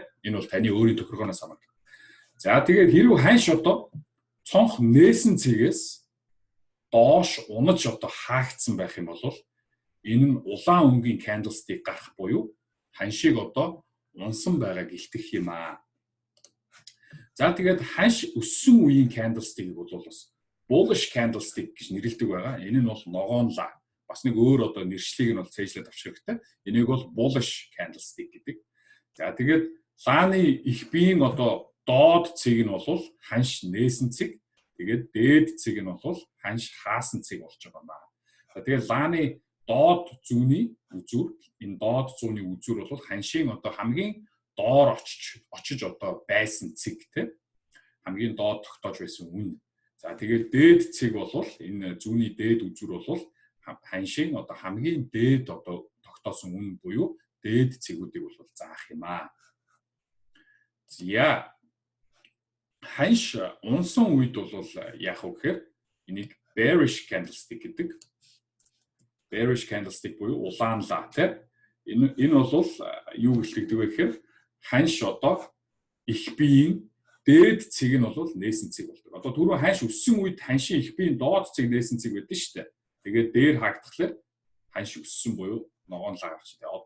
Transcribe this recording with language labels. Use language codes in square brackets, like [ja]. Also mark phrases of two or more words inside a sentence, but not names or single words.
[mn] Энэ бол таны өөрийн тохиргооноос хамаарат. За тэгээд хэрв ханш одоо цонх нээсэн цэгээс доош унаж одоо хаагдсан байх юм бол энэ нь улаан өнгийн candlestick гарах буюу ханшийг одоо унсан байгааг илтгэх юм аа. За тэгээд ханш өссөн үеийн candlestick бол бас [en] bullish candlestick [mn] гэж нэрлэдэг байгаа. Энэ нь бол ногоонлаа. Бас нэг өөр одоо нэршлиг нь бол цээжлээд авчих хэрэгтэй. Энийг бол [en] bullish candlestick [mn] гэдэг. За тэгээд лааны их биеийн одоо доод цэг нь бол ханш нээсэн цэг. Тэгээд дээд цэг нь бол ханш хаасан цэг болж байгаа юм байна. Тэгээд лааны доод зүүнний үзүүр, энэ доод зүүнний үзүүр бол ханшийн одоо хамгийн доор очиж одоо байсан цэг те. Хамгийн доод тогтоож байсан үн. За тэгээд дээд цэг бол энэ зүүнний дээд үзүүр бол ханшийн одоо хамгийн дээд одоо тогтоосон үн буюу дээд цэгүүдийг бол заах юм аа. За ханш унсан үед бол яах вэ гэхээр энийг [en] bearish candlestick [mn] гэдэг. [en] Bearish candlestick [mn] буюу улаанлаа те. Энэ бол юу гэлтэгдэг вэ гэхээр ханш одоо их биеийн дээд цэг нь бол нээсэн цэг болдог. Одоо түрүү ханш өссөн үед ханшийн их биеийн доод цэг нээсэн цэг байдаг шүү дээ. Тэгээд дээр хаагдахлаар ханш өссөн буюу ногоонлаа гарч дээ.